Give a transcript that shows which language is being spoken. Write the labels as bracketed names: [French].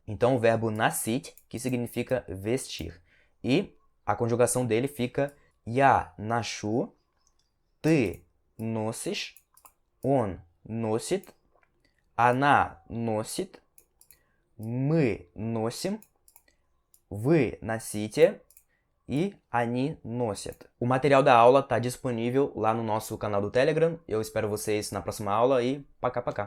[Portuguese] Então o verbo носить, que significa vestir. E a conjugação dele fica [Russian] я ношу, ты носишь, он носит, она носит, мы носим, вы носите e они носят. [Portuguese] O material da aula está disponível lá no nosso canal do Telegram. Eu espero vocês na próxima aula e pacá pacá.